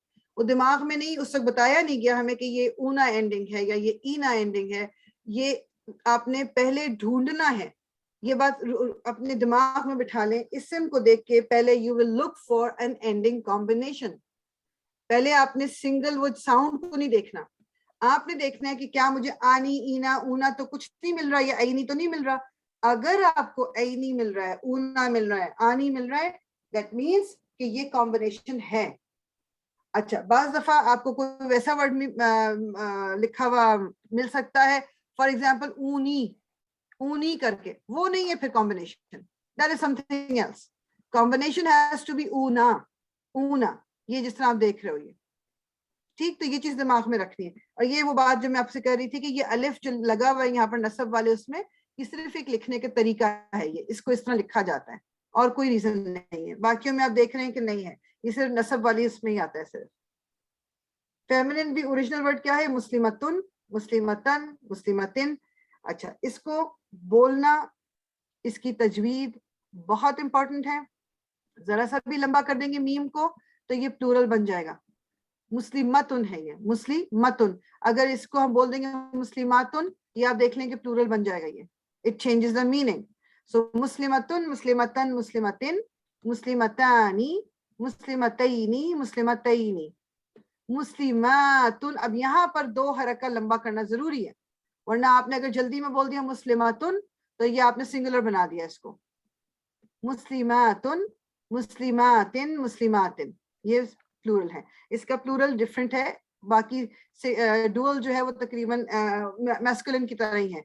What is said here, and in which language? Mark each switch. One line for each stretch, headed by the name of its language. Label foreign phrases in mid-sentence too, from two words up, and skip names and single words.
Urdu: وہ دماغ میں نہیں, اس وقت بتایا نہیں گیا ہمیں کہ یہ اونا اینڈنگ ہے یا یہ اینا اینڈنگ ہے. یہ آپ نے پہلے ڈھونڈنا ہے. یہ بات اپنے دماغ میں بٹھا لیں. اسم کو دیکھ کے پہلے
English: you will look for an ending combination.
Urdu: پہلے آپ نے سنگل وہ ساؤنڈ کو نہیں دیکھنا. آپ نے دیکھنا ہے کہ کیا مجھے آنی, اینا, اونا تو کچھ نہیں مل رہا, یا اینی تو نہیں مل رہا. اگر آپ کو اینی مل رہا ہے, اونا مل رہا ہے, آنی مل رہا ہے,
English: that means
Urdu: کہ یہ کمبینیشن ہے. اچھا, بعض دفعہ آپ کو کوئی ویسا ورڈ لکھا ہوا مل سکتا ہے,
English: for example
Urdu: اونی, اونی کر کے, وہ نہیں ہے پھر کمبینیشن.
English: That is something else. Combination has to be
Arabic: اونا, اونا,
Urdu: یہ جس طرح آپ دیکھ رہے ہو یہ. ٹھیک. تو یہ چیز دماغ میں رکھنی ہے. اور یہ وہ بات جو میں آپ سے کہہ رہی تھی کہ یہ الف جو لگا ہوا ہے یہاں پر نصب والے, اس میں یہ صرف ایک لکھنے کا طریقہ ہے. یہ اس کو اس طرح لکھا جاتا ہے اور کوئی ریزن نہیں ہے. باقیوں میں آپ دیکھ رہے ہیں کہ نہیں ہے, یہ صرف نصب والی اس میں ہی آتا ہے صرف. فیمنن بھی
English: original word
Urdu: کیا ہے,
Arabic: مسلمتن, مسلمتن, مسلمتن.
Urdu: اچھا, اس کو بولنا, اس کی تجوید بہت امپورٹنٹ ہے. ذرا سا بھی لمبا کر دیں گے میم کو تو یہ پلورل بن جائے گا. مسلمتن ہے یہ، مسلمتن. اگر اس کو ہم بول دیں گے مسلماتن، یہ آپ دیکھ لیں کہ پلورل بن جائے گا یہ.
English: It changes the meaning.
Arabic: So مسلمةٌ، مسلمةً، مسلمةٍ، مسلمتانِ، مسلمتينِ، مسلمتينِ، مسلماتٌ.
Urdu: اب یہاں پر 2 حرکہ لمبا کرنا ضروری ہے، ورنہ آپ نے اگر جلدی میں بول دیا مسلماتن تو یہ آپ نے سنگولر بنا دیا اس کو.
Arabic: مسلماتٌ، مسلماتٍ، مسلماتٍ,
Urdu: یہ پلورل ہے. اس کا پلورل ڈیفرنٹ ہے، باقی سے ڈوئل جو ہے وہ تقریباً میسکولن کی طرح ہی ہے.